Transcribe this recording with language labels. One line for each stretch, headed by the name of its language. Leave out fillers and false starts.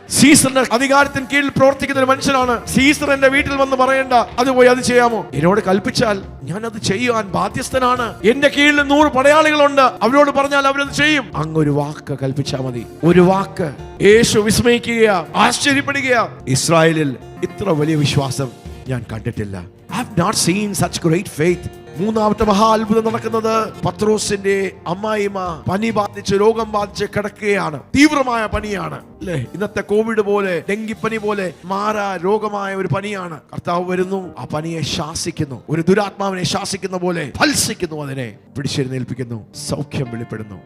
Malayalam: സീസറിന്റെ അധികാരത്തിന് കീഴിൽ പ്രവർത്തിക്കുന്ന ഒരു മനുഷ്യനാണ്. സീസർ എന്റെ വീട്ടിൽ വന്ന് പറയണ്ട, അത് പോയി അത് ചെയ്യാമോ, എന്നോട് കൽപ്പിച്ചാൽ ഞാൻ അത് ചെയ്യുവാൻ ബാധ്യസ്ഥനാണ്. എന്റെ കീഴിൽ 100 പടയാളികളുണ്ട്, അവരോട് പറഞ്ഞാൽ അവരത് ചെയ്യും. അങ്ങൊരു വാക്ക് കൽപ്പിച്ചാൽ മതി. ഒരു വാക്ക്. യേശു വിസ്മയിക്കുകയാ, ആശ്ചര്യപ്പെടുകയാ. ഇസ്രായേലിൽ ഇത്ര വലിയ വിശ്വാസം ഞാൻ കണ്ടിട്ടില്ല.
English: I have not seen such great faith.
Malayalam: മൂന്നാമത്തെ മഹാ അത്ഭുതം നടക്കുന്നത്, പത്രോസിന്റെ അമ്മായിമ്മ പനി ബാധിച്ച്, രോഗം ബാധിച്ച് കിടക്കുകയാണ്. തീവ്രമായ പനിയാണ് അല്ലേ, ഇന്നത്തെ കോവിഡ് പോലെ, ഡെങ്കിപ്പനി പോലെ മാറാ രോഗമായ ഒരു പനിയാണ്. കർത്താവ് വരുന്നു, ആ പനിയെ ശാസിക്കുന്നു, ഒരു ദുരാത്മാവിനെ ശാസിക്കുന്ന പോലെ ഫൽസിക്കുന്നു, അതിനെ പിടിച്ചെഴുന്നേൽപ്പിക്കുന്നു, സൗഖ്യം വെളിപ്പെടുന്നു.